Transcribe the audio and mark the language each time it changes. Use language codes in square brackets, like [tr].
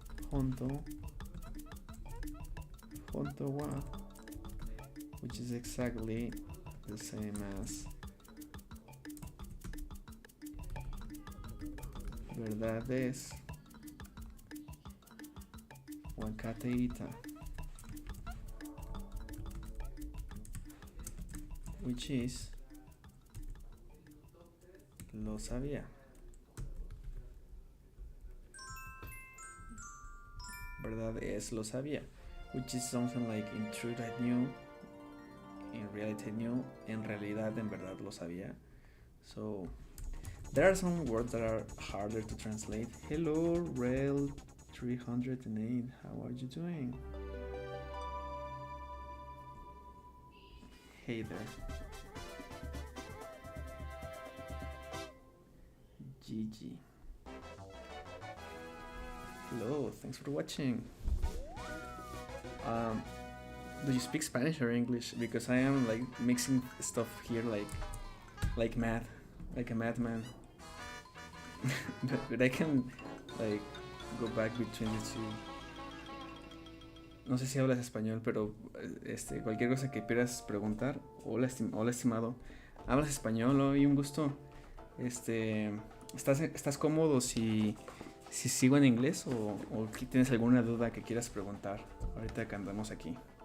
[ja] Honto wa, [en] which is exactly the same as [es] verdad es [ja] wakate ita, [en] which is [es] lo sabía. Verdad es lo sabía, [en] which is something like in truth I knew, in reality I knew, [es] en realidad en verdad lo sabía. [en] So there are some words that are harder to translate. Hello Rel 308, how are you doing? Hey there. GG. Hello, thanks for watching. Do you speak Spanish or English? Because I am like mixing stuff here like mad, like a madman. but I can like go back between the two. [es] No sé si hablas español, pero cualquier cosa que quieras preguntar. Hola, estimado. ¿Hablas español? Hoy un gusto. ¿Estás cómodo si sigo en inglés o tienes alguna duda que quieras preguntar ahorita que andamos aquí?